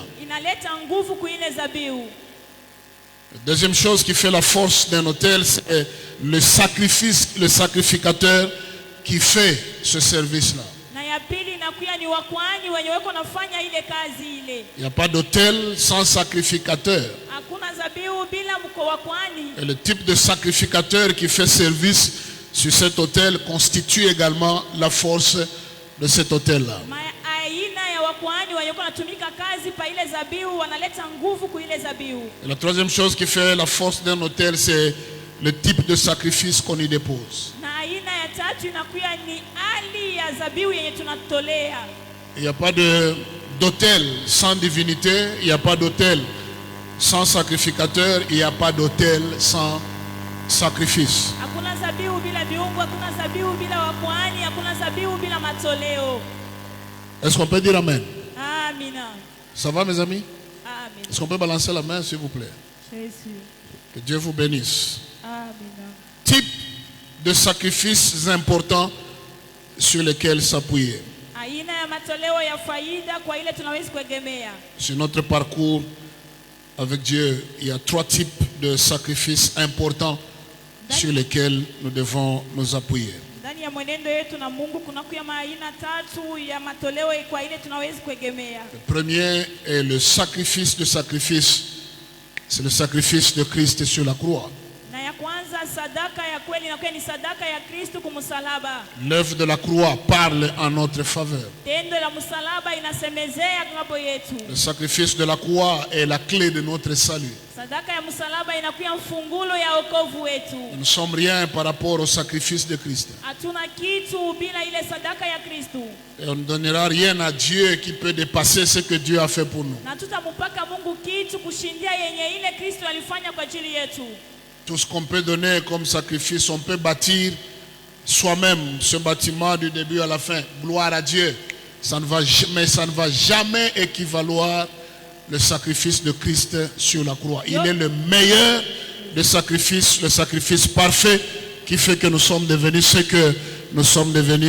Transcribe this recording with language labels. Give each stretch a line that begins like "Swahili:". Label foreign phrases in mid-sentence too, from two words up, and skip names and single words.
Swahili: Inaleta nguvu kuile zabihu.
French: La deuxième chose qui fait la force d'un hôtel, c'est le sacrifice, le sacrificateur qui fait ce service-là.
Swahili: Na ya pili inakuya ni wakwani wenye weko nafanya ile kazi ile.
French: Il n'y a pas d'hôtel sans sacrificateur.
Swahili: Hakuna zabihu bila mko wakwani.
French: Et le type de sacrificateur qui fait service sur cet hôtel constitue également la force de cet hôtel-là.
Swahili: Aina ya wakwani wenye weko natumika kazi pa ile zabihu wanaleta nguvu kuile zabihu.
French: Et la troisième chose qui fait la force d'un hôtel, c'est le type de sacrifice qu'on y dépose.
Swahili: Na aina ya tatu inakuya ni hali ya zabihu yenye tunatolea.
French: Il n'y a pas d'hôtel sans divinité, il n'y a pas d'hôtel sans sacrificateur, il n'y a pas d'hôtel sans sacrifice.
Swahili: Hakuna zabihu bila viungo, hakuna zabihu bila wakwani, hakuna zabihu bila matoleo.
French: Est-ce qu'on peut dire Amen?
Swahili: Amina.
French: Ça va mes amis?
Swahili: Amina.
French: Est-ce qu'on peut balancer la main s'il vous plaît? Jésus. Que Dieu vous bénisse.
Swahili: Amina.
French: Type de sacrifices importants sur lesquels s'appuyer.
Swahili: Aina ya matoleo ya faida kwa ile tunaweza kuegemea.
French: Sur notre parcours avec Dieu, il y a trois types de sacrifices importants sur lesquels nous devons nous appuyer.
Swahili: Ndani ya mwenendo yetu na Mungu kunakuya aina tatu ya matoleo kwa ile tunaweza kuegemea.
French: Le premier est le sacrifice de sacrifice. C'est le sacrifice de Christ sur la croix.
Swahili: Na ya kwanza sadaka ya kweli inakuwa ni sadaka ya Kristo kumsalaba.
French: L'œuvre de la croix parle en notre faveur.
Swahili: Tendo la msalaba inasemezea ngambo yetu.
French: Le sacrifice de la croix est la clé de notre salut.
Swahili: Sadaka ya msalaba inakuwa mfungulo ya wokovu wetu.
French: Nous ne sommes rien par rapport au sacrifice de Christ.
Swahili: Hatuna kitu bila ile sadaka ya Kristo.
French: Et on ne donnera rien à Dieu qui peut dépasser ce que Dieu a fait pour nous.
Swahili: Na tutampaka Mungu kitu kushindia yenye ile Kristo alifanya kwa ajili yetu.
French: Tout ce qu'on peut donner comme sacrifice, on peut bâtir soi-même ce bâtiment du début à la fin. Gloire à Dieu. Ça ne va jamais équivaloir le sacrifice de Christ sur la croix. Il est le meilleur des sacrifices, le sacrifice parfait qui fait que nous sommes devenus ce que nous sommes devenus.